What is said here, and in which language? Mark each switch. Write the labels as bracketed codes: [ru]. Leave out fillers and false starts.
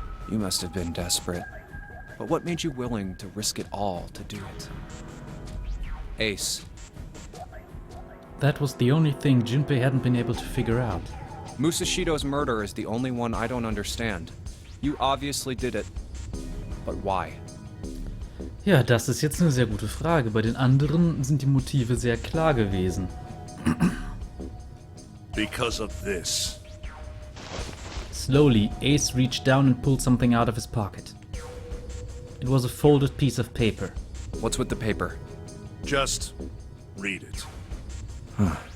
[en] You must have been desperate. But what made you willing to risk it all to do it? Ace. That was the only thing Junpei hadn't been able to figure out. Musa Shido's murder is the only one I don't understand. You obviously did it. But why? [de] Ja, das ist jetzt eine sehr gute Frage. Bei den anderen sind die Motive sehr klar gewesen. [en] Because of this. Slowly, Ace reached down and pulled something out of his pocket. It was a folded piece of paper. What's with the paper? Just read it.